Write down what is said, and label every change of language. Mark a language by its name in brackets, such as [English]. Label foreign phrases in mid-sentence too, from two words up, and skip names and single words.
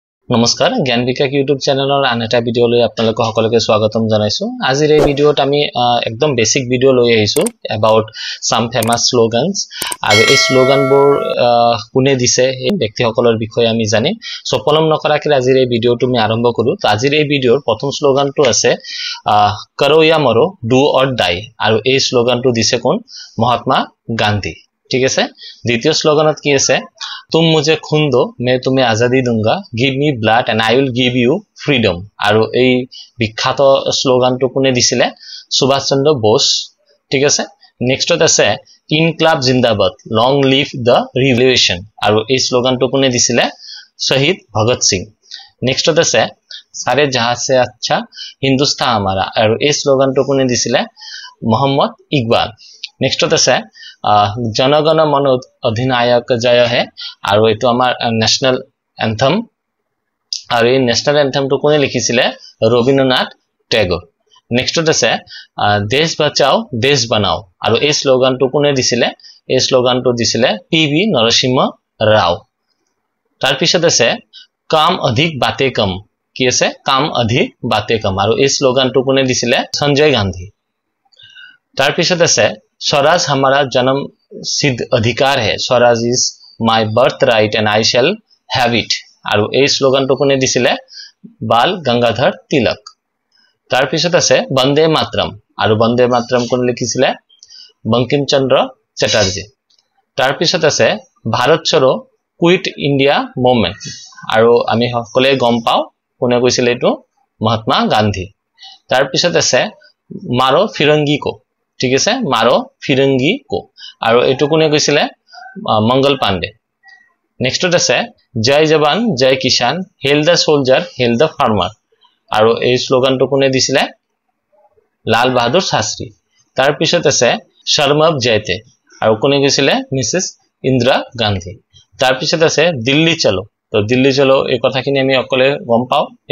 [Assamese] নমস্কাৰ জ্ঞান বিকাশ ইউটিউব চেনেলৰ আন এটা ভিডিঅ লৈ আপোনালোকক সকলোকে স্বাগতম জনাইছো আজিৰ এই ভিডিঅত আমি একদম বেসিক ভিডিঅ লৈ আহিছো [English] about some famous slogans [Assamese] আৰু এই স্লোগানবোৰ কোনে দিছে এই ব্যক্তিসকলৰ বিষয়ে আমি জানিম সো পলম নকৰাকৈ আজিৰ এই ভিডিঅটো আমি আৰম্ভ কৰো তো আজিৰ এই ভিডিঅৰ প্ৰথম স্লোগানটো আছে [Hindi] करो या मरो [English] do or die [Assamese] আৰু এই স্লোগানটো দিছে কোন [Hindi] মহাত্মা গান্ধী ठीक है [Assamese] দ্বিতীয় স্লোগানত কি আছে [Hindi] तुम मुझे खून दो मैं तुम्हें आजादी दूंगा [English] give me blood and I will give you freedom [Assamese] আৰু এই বিখ্যাত স্লোগানটো কোনে দিছিলে সুভাষ চন্দ্ৰ বোস ঠিক আছে নেক্সটত আছে [Hindi] इंकलाब जिंदाबाद [English] long live the revolution [Assamese] আৰু এই স্লোগানটো কোনে দিছিলে শহীদ ভগত সিং নেক্সটত আছে [Hindi] सारे जहां से अच्छा हिंदुस्तान हमारा [Assamese] আৰু এই স্লোগানটো কোনে দিছিলে মোহাম্মদ ইকবাল নেক্সটত আছে [Hindi] जनगण मन अधिनायक जय है [Assamese] আৰু এটো আমাৰ [English] national anthem [Assamese] আৰু এই ন্যাশনাল এন্থমটো কোনে লিখিছিলে ৰবীন্দ্ৰনাথ টেগোৰ নেক্সটত আছে [Hindi] देश बचाओ देश बनाओ [Assamese] আৰু এই স্লোগানটো কোনে দিছিলে এই স্লোগানটো দিছিলে পিবি নৰসিংহ ৰাও তাৰ পিছত আছে [Hindi] काम अधिक बातें कम [Assamese] কি আছে [Hindi] काम अधिक बातें कम [Assamese] আৰু এই স্লোগানটো কোনে দিছিলে সঞ্জয় গান্ধী তাৰ পিছত আছে [Hindi] स्वराज हमारा जन्म सिद्ध अधिकार है [English] swaraj is my birth right and I shall have it [Assamese] আৰু এই স্লোগানটো কোনে দিছিলে বাল গঙ্গাধৰ তিলক তাৰ পিছত আছে বন্দে মাতৰম আৰু বন্দে মাতৰম কোনে লিখিছিলে বঙ্কিম চন্দ্ৰ চ্যাটাৰ্জী তাৰ পিছত আছে [Hindi] भारत छोड़ो [Assamese] কুইট ইন্ডিয়া মুভমেন্ট আৰু আমি সকলে গম পাও কোনে কৈছিলে এটো মহাত্মা গান্ধী তাৰ পিছত আছে [Hindi] मारो फिरंगी को ठीक है मारो फिरंगी को [Assamese] আৰু এটো কোনে কৈছিলে মঙ্গল পাণ্ডে নেক্সটত আছে [Hindi] जय जवान जय किसान [English] hail the soldier hail the farmer [Assamese] আৰু এই স্লোগানটো কোনে দিছিলে লাল বাহাদুৰ শাস্ত্ৰী তাৰ পিছত আছে শৰ্মব জয়তে আৰু কোনে কৈছিলে মিসেস ইন্দিৰা গান্ধী তাৰ পিছত আছে [Hindi] दिल्ली चलो [Assamese] তো [Hindi] दिल्ली चलो [Assamese] এই কথাখিনি আমি অকলে গম পাও এই